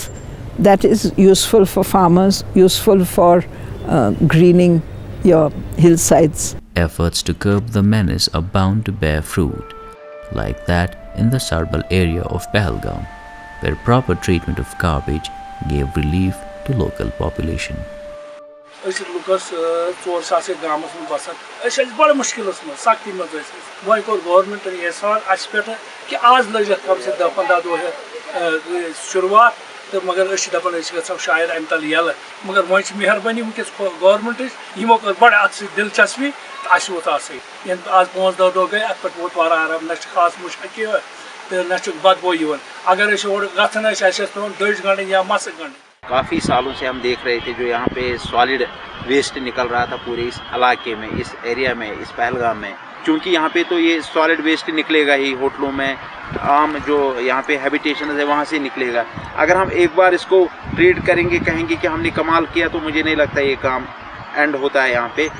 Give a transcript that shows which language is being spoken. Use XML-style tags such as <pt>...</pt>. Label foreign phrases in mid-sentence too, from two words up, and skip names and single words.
<en>That is useful for farmers, useful for greening your hillsides. Efforts to curb the menace are bound to bear fruit, like that in the Sarbal area of Pahalgam, where proper treatment of garbage gave relief to local population.</en> <ks>लुकस 4 सास गामस में बसान बड़ मुश्किल सख्ती मज वो कोर गवर्नमेंट एहसान अस पे कि आज लग कम से 10-15 दह शुरुआत तो मगर दपान गो शायद अम तल यल मगर वो मेहरबानी वनकस गवर्नमेंट यमो कर बड़ अत दिलचस्पी तो अस वोत अत आज 5-10 दह गई अत पे वोत वारा आराम न खास मुश्किल तो न बदबो अगर गन पे दज गंड या मस गंड।</ks> <hi>काफ़ी सालों से हम देख रहे थे जो यहाँ पे</hi> <en>solid waste</en> <hi>निकल रहा था पूरे इस इलाके में, इस एरिया में, इस पहलगाम में। क्योंकि यहाँ पे तो ये</hi> <en>solid waste</en> <hi>निकलेगा ही, होटलों में, आम जो यहाँ पे हैबिटेशन है वहाँ से निकलेगा। अगर हम एक बार इसको ट्रीट करेंगे, कहेंगे कि हमने कमाल किया, तो मुझे नहीं लगता ये काम एंड होता है यहाँ पे।</hi>